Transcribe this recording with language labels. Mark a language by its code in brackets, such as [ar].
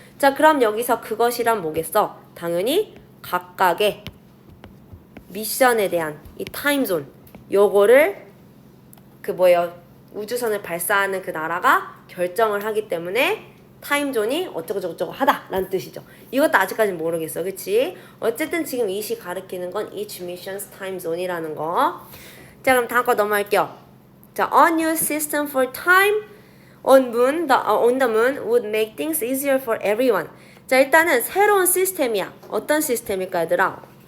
[ko] 자, 그럼 여기서 그것이란 뭐겠어? 당연히 각각의 미션에 대한 이 타임존, 요거를 그 뭐예요? 우주선을 발사하는 그 나라가 결정을 하기 때문에 타임존이 어쩌고저쩌고 하다라는 뜻이죠. 이것도 아직까지는 모르겠어. 그치? 어쨌든 지금 이 시 가리키는 건 [en] each mission's time zone [ko] 이라는 거. 자, 그럼 다음 거 넘어갈게요. [en] 자, a new system for time on the moon would make things easier for everyone. [ko] 자, 일단은 새로운 시스템이야. 어떤 시스템일까, 얘들아?